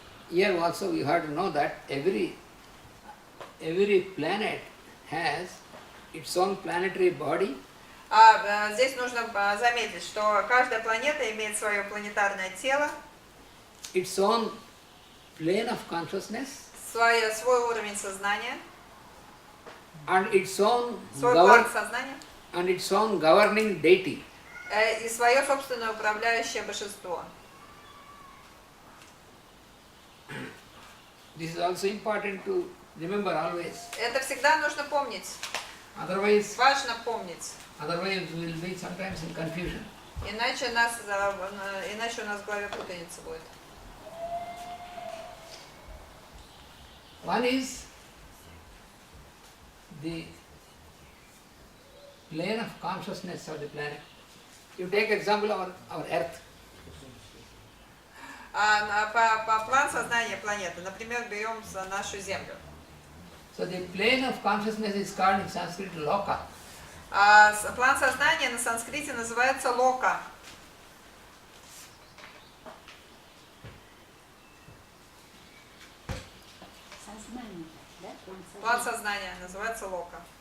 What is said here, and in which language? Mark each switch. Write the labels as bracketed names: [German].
[English] here also you have to know that every planet has its own planetary body. [Russian] Здесь нужно заметить, что каждая планета имеет свое планетарное тело, [English] Its own plane of consciousness [Russian] свой уровень сознания, [English] and its own [Russian] свой план сознания [English] governing deity. [Russian] И свое собственное управляющее божество. [English] This is also important to remember always. [Russian] Это всегда нужно помнить. [English] Otherwise, [Russian] Важно помнить. [English] otherwise we will be sometimes in confusion. [Russian] Иначе у нас в голове путаница будет. [English] One is the plane of consciousness of the planet. You take example of our Earth. [Russian] План сознания планеты. Например, берем нашу Землю. [English] So the plane of consciousness is called in Sanskrit loka. [Russian] План сознания на санскрите называется лока. Сознание, да? План сознания называется лока.